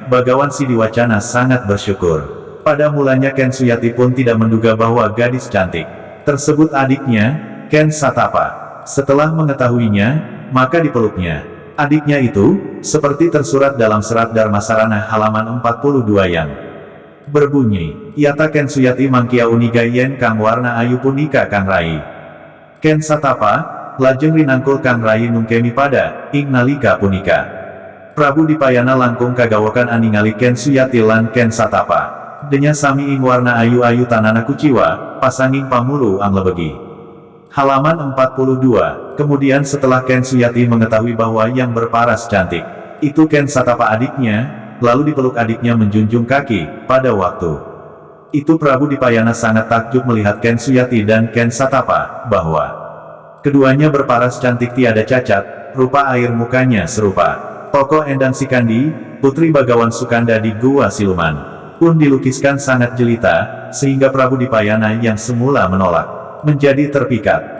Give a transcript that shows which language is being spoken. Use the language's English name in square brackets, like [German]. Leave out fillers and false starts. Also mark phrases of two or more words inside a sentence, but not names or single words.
[Indonesian] Bagawan Sidiwacana sangat bersyukur. Pada mulanya Ken Suyati pun tidak menduga bahwa gadis cantik tersebut adiknya, Ken Satapa. Setelah mengetahuinya, maka dipeluknya. Adiknya itu, seperti tersurat dalam serat Dharmasarana halaman 42 yang berbunyi, [Javanese] Yata Ken Suyati mangkia uniga yen kang warna ayu punika kang rai. Ken Satapa, lajeng rinangkul kang rai nungkemi pada, ing nalika punika. Prabu Dipayana langkung kagawakan aningali Ken Suyati lan Ken Satapa. Denya sami ing warna ayu-ayu tanana kuciwa, pasanging pamulu ang lebegi. [Indonesian] Halaman 42. Kemudian setelah Ken Suyati mengetahui bahwa yang berparas cantik itu Ken Satapa adiknya, lalu dipeluk adiknya menjunjung kaki. Pada waktu itu Prabu Dipayana sangat takjub melihat Ken Suyati dan Ken Satapa, bahwa keduanya berparas cantik tiada cacat, rupa air mukanya serupa tokoh Endang Sikandi, putri Bagawan Sukanda di Gua Siluman, pun dilukiskan sangat jelita, sehingga Prabu Dipayana yang semula menolak, menjadi terpikat.